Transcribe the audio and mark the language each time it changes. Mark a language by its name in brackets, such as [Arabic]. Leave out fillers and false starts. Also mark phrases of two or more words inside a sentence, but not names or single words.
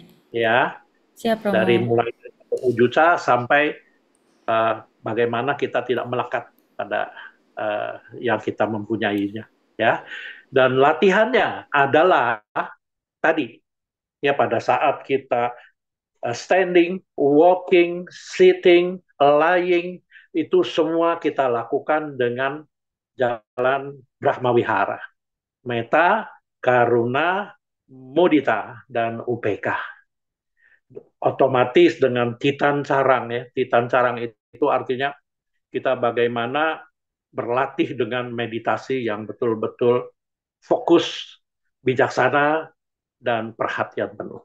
[Indonesian] Ya, Siap, Romo. dari mulai ujuca sampai bagaimana kita tidak melekat pada yang kita mempunyainya, ya. Dan latihannya adalah tadi, ya, pada saat kita [English] standing, walking, sitting, lying, [Indonesian] itu semua kita lakukan dengan jalan [Pali] Brahmawihara, meta, karuna, mudita, [Indonesian] dan upeka. Otomatis dengan [Pali] titan carang, [Indonesian] ya, [Pali] titan carang [Indonesian] itu artinya kita bagaimana berlatih dengan meditasi yang betul-betul fokus, bijaksana, dan perhatian penuh.